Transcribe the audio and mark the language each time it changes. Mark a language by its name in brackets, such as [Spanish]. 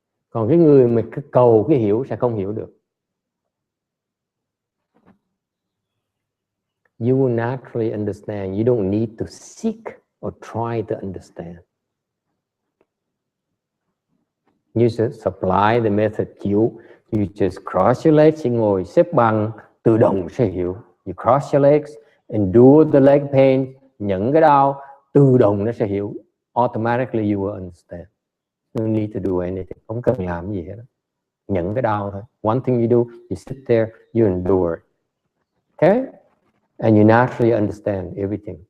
[Vietnamese] Còn cái người mà cầu cái hiểu sẽ không hiểu được. [English] You will naturally understand. You don't need to seek or try to understand. You just apply the method you just cross your legs, you [Vietnamese] ngồi xếp bằng, tự động sẽ hiểu. [English] You cross your legs, endure the leg pain, [Vietnamese] nhận cái đau, tự động nó sẽ hiểu. [English] Automatically you will understand. No need to do anything. [Vietnamese] Không cần làm gì hết. Nhận cái đau thôi. [English] One thing you do, you sit there, you endure. Okay? And you naturally understand everything.